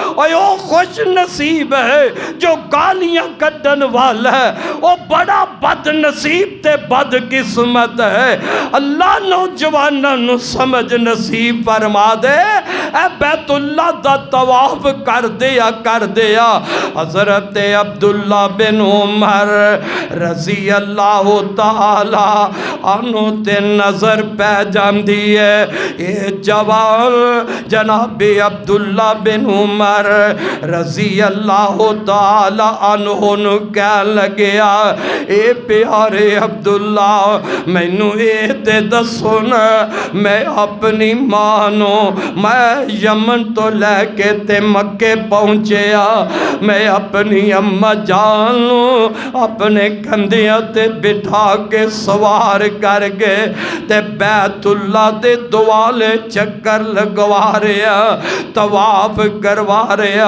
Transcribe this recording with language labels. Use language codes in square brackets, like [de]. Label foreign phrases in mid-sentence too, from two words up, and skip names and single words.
[pa] اور او خوش نصیب ہے جو گالیاں کڈھن والا ہے، وہ بڑا بد نصیب تے بد قسمت ہے. اللہ نوجوانوں نوں سمجھ نصیب فرما دے. اے بیت اللہ دا طواف کر دیا حضرت عبداللہ بن عمر [ar] رضي الله تعالى عنه [pa] تے نظر پے جاتی ہے. یہ جوان جنابِ عبداللہ بن عمر [ar] رضي الله تعالى عنه [pa] نوں کہہ لگیا اے پیارے عبداللہ مینوں یہ تے دسو نہ میں اپنی ماں نوں میں یمن توں لے کے تے مکے پہنچیا میں اپنی اماں جان نوں اپنے کندھیاں تے بٹھا کے سوار کر کے تے بیت اللہ دے دوالے چکر لگوا رہا طواف کروا رہا.